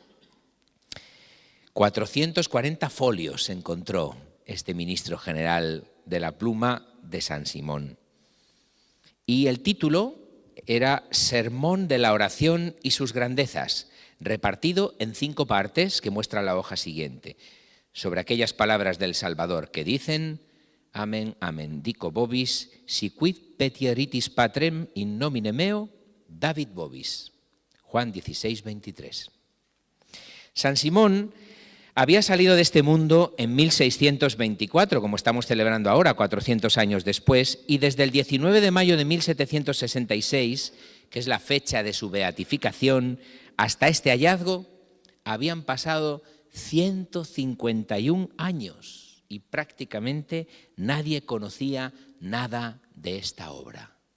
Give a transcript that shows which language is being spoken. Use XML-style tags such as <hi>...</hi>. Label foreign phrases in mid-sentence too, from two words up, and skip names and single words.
<es>440 folios encontró este ministro general de la pluma de San Simón. Y el título era Sermón de la Oración y sus grandezas, repartido en 5 partes que muestra la hoja siguiente, sobre aquellas palabras del Salvador que dicen:</es> <la>Amen, amen, dico vobis, si quid petieritis patrem in nomine meo, David vobis.</la> <es>Juan 16, 23. San Simón había salido de este mundo en 1624, como estamos celebrando ahora, 400 años después, y desde el 19 de mayo de 1766, que es la fecha de su beatificación, hasta este hallazgo, habían pasado 151 años y prácticamente nadie conocía nada de esta obra.</es>